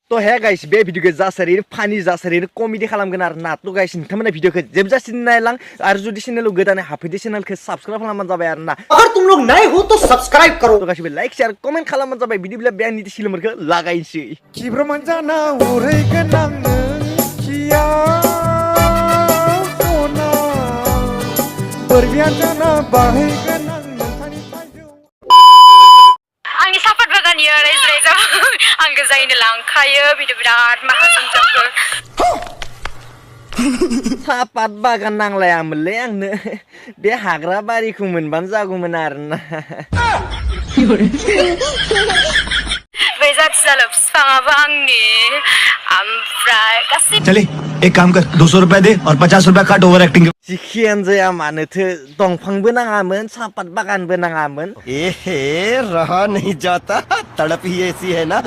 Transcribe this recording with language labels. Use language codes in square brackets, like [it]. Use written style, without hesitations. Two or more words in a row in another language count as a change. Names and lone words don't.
[brx] तो है गाइस बे भिडियो के जासारि फानि जासारि कमेडि खालामगोन आरो ना तो गाइस नोंथांमोना भिडियो को जोबजासिम नायलां आरो जुदि चैनेलाव गोदानै हाबफैदो चैनेलखौ साबस्क्राइब खालामबानो जाबाय आरो ना [hi] अगर तुम लोग नए हो तो सब्सक्राइब करो [brx] तो गासिबो [en] like share comment [brx] खालामबानो जाबाय बिदिब्ला बे आंनि सिलोमरखौ लागायनोसै किब्रमानजाना उरैगोन आं नोंखिया सना बोरबियानजाना बाहैगोन आं नोंथांनि थाइजौ आंनि सापात बागाननि रायज्लायजा आं गोजायैनो लांखायो बिदि बिराद माहाजोन जागोन सापात बागान नांलायामोनलै आंनो बे हाग्रा बारिखौ मोनबानो जागौमोन आरोना बै जाथि जालो बिफाङाबो आंनि ओमफ्राय गासै [hi] चले एक काम कर 200 रुपया दे और 50 रुपया काट [en] over acting [brx] जिखियानो जाया मानोथो दंफांबो नाङामोन सापात बागानबो नाङामोन [hi] एहे रहा नहीं जाता तड़प ही ऐसी है ना